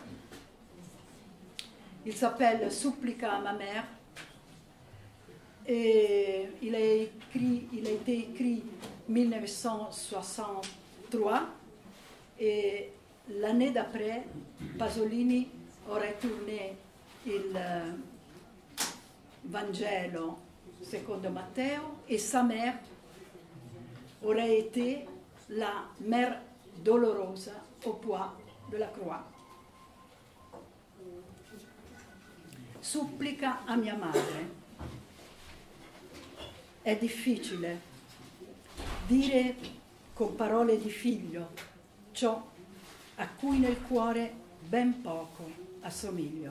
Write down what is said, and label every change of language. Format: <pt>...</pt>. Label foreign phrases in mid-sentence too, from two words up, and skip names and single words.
<fr>Il s'appelle Supplica à ma mère et il a été écrit en 1963 et l'année d'après, Pasolini aurait tourné il Vangelo secondo Matteo et sa mère aurait été la mère Dolorosa au poids de la croix.</fr> <it>Supplica a mia madre. È difficile dire con parole di figlio ciò a cui nel cuore ben poco assomiglio.</it>